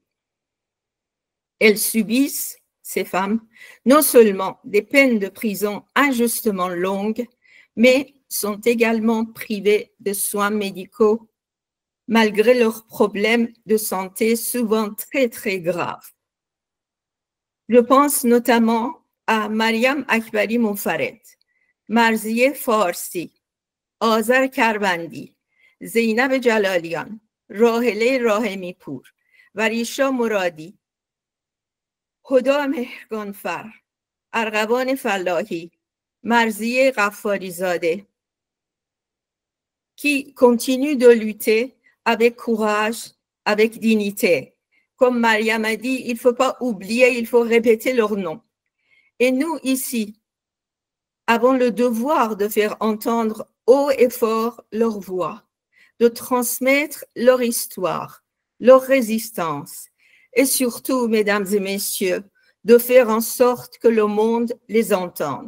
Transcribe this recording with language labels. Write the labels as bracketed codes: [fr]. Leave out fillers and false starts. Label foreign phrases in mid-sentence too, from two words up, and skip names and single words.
[fr] Elles subissent, ces femmes, non seulement des peines de prison injustement longues, mais sont également privées de soins médicaux malgré leurs problèmes de santé souvent très, très graves. Je pense notamment à Mariam Akbari Monfared, Marzieh Farsi, Azar Karvandi, Zeynab Jalalian, Rahele Rahemipour و ریشا مرادی، هدا مهرگانفر، ارغوان فلاحی، مرضیه غفاریزاده, qui continuent de lutter avec courage, avec dignité. Comme Mariam a dit, il ne faut pas oublier, il faut répéter leur nom. Et nous, ici, avons le devoir de faire entendre haut et fort leur voix, de transmettre leur histoire, leur résistance, et surtout, mesdames et messieurs, de faire en sorte que le monde les entende.